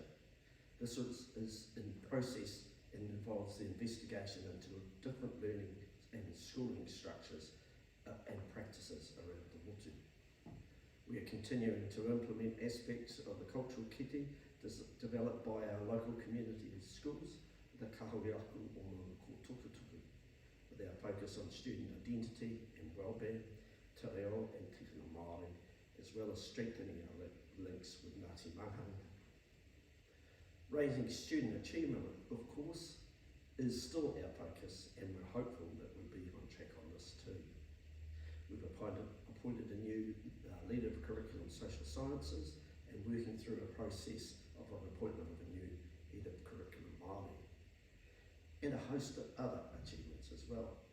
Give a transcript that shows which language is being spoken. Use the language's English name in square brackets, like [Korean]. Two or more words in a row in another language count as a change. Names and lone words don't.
[English] This is in process and involves the investigation into different learning and schooling structures and practices around the motu. We are continuing to implement aspects of the cultural kete developed by our local community schools, the Kahoreaku o Tukutuku, with our focus on student identity and wellbeing, [Māori] te reo and tikanga Māori, [English] as well as strengthening our links with Ngāti Mahanga. Raising student achievement, of course, is still our focus, and we're hopeful that we'll be on track on this too. We've appointed a new leader of curriculum social sciences and working through a process of an appointment of a new head of curriculum Māori, and a host of other achievements as well.